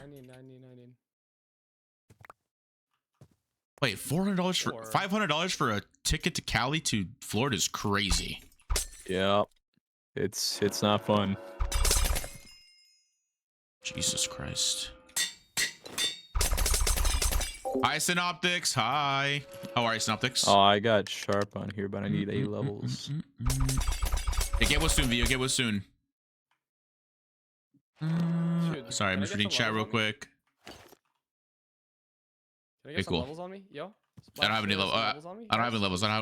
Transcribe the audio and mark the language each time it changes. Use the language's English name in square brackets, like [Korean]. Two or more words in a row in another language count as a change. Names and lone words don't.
[English] I need. Wait, $400 for Or- $500 for a ticket to Cali to Florida is crazy. Yeah. It's not fun. Jesus Christ. Hi, Synoptics. Hi. How are you, Synoptics? Oh, I got sharp on here, but I need A levels. Hey, get one soon, Vio. Get one soon. Dude, Sorry, I'm can I just get reading some chat real levels on me? quick. Can I Okay, get some cool. levels on me? Yo. I don't have any level. I don't have any levels. I